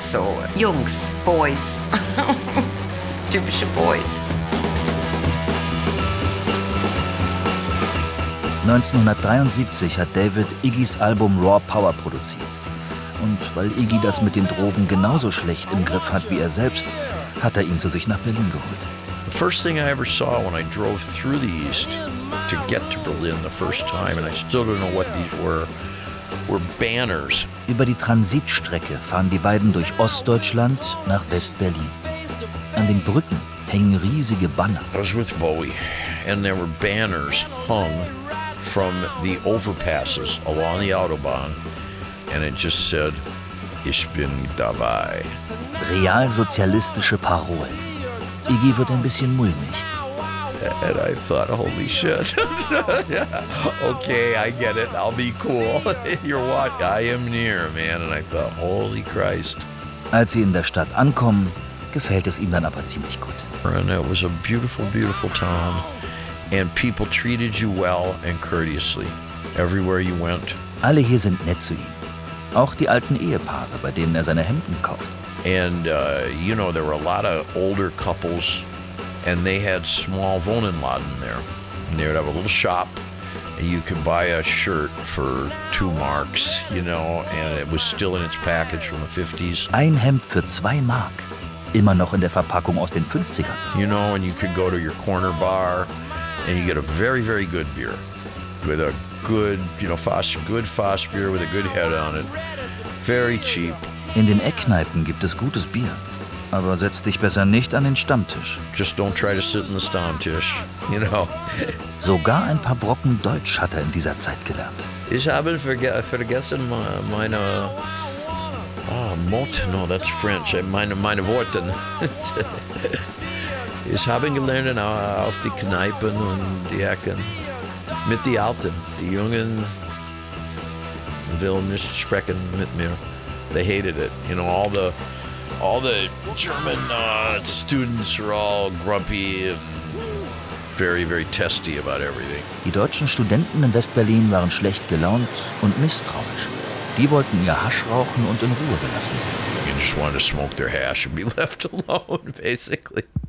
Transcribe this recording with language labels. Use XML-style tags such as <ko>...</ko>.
<de>So, Jungs, Boys. Typische Boys. 1973 hat David Iggys Album Raw Power produziert. Und weil Iggy das mit den Drogen genauso schlecht im Griff hat wie er selbst, hat er ihn zu sich nach Berlin geholt.</de> <en>The first thing I ever saw when I drove through the East to get to Berlin the first time, and I still don't know what these were banners.</en> <de>Über die Transitstrecke fahren die beiden durch Ostdeutschland nach West-Berlin. An den Brücken hängen riesige Banner.</de> <en>I was with Bowie, and there were banners hung from the overpasses along the Autobahn, and it just said,</en> <de>"Ich bin dabei." Realsozialistische Parolen. Iggy wird ein bisschen mulmig.</de> <en>And I thought, holy shit. Okay, I get it. I'll be cool. You're what? I am near, man. And I thought, holy Christ.</en> <de>Als sie in der Stadt ankommen, gefällt es ihm dann aber ziemlich gut.</de> <en>And it was a beautiful, beautiful town. And people treated you well and courteously. Everywhere you went.</en> <de>Alle hier sind nett zu ihm. Auch die alten Ehepaare, bei denen er seine Hemden kauft.</de> <en>And, you know, there were a lot of older couples, and they had small Wohnenladen there. And they would have a little shop, and you could buy a shirt for 2 marks, you know, and it was still in its package from the 50s.</en> <de>Ein Hemd für 2 Mark, immer noch in der Verpackung aus den 50ern.</de> <en>You know, and you could go to your corner bar, and you get a very, very good beer, with a good, you know, good Fass beer with a good head on it. Very cheap.</en> <de>In den Eckkneipen gibt es gutes Bier, aber setz dich besser nicht an den Stammtisch.</de> <en>Just don't try to sit in the Stammtisch, you know.</en> <de>Sogar ein paar Brocken Deutsch hat er in dieser Zeit gelernt. Ich habe vergessen meine Mot,</de> <en>no, that's French.</en> <de>Meine Worten. Ich habe gelernt auf die Kneipen und die Ecken mit die Alten. Die Jungen will nicht sprechen mit mir.</de> <en>They hated it. You know, all the German students were all grumpy and very, very testy about everything.</en> <de>Die deutschen Studenten in West-Berlin waren schlecht gelaunt und misstrauisch. Die wollten ihr Hasch rauchen und in Ruhe gelassen.</de> <en>They just wanted to smoke their hash and be left alone, basically.</en>